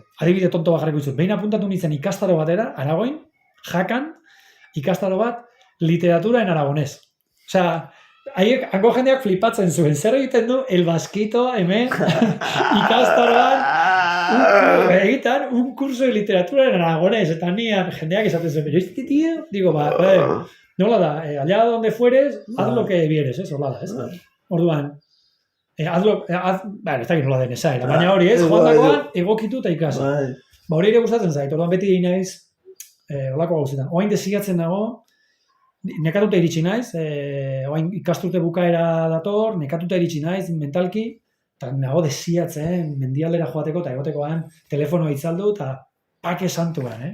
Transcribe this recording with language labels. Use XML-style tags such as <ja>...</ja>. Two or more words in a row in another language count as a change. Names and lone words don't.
<eu>Adibide tonto bat jarriko dizut. Behin apuntatu nintzen ikastaro batera, Aragoin, Jakan, ikastaro bat,</eu> <es>literatura en aragonés.</es> <eu>Osea, hango jendeak flipatzen zuen. Zer egiten du,</eu> <es>el basquito,</es> <eu>hemen, ikastaroan, egiten,</eu> <es>un curso de literatura en aragonés.</es> <eu>Eta nian, jendeak esaten zuen,</eu> <es>pero este tío, digo,</es> <eu>nola da,</eu> <es>allá donde fueres, haz lo que vieres,</es> <eu>hola da, Orduan, ez dakit nola den esaera, baina hori ez, joandakoan egokitu eta ikasi. Hori ere gustatzen zait, orduan beti naiz, holako gauzetan. Oain desiatzen dago, nekatuta iritsi naiz, oain ikasturte bukaera dator, nekatuta iritsi naiz, mentalki, eta nago desiatzen, mendialdera joateko eta egotekoan, telefonoa itzaldu eta pake santuan,</eu>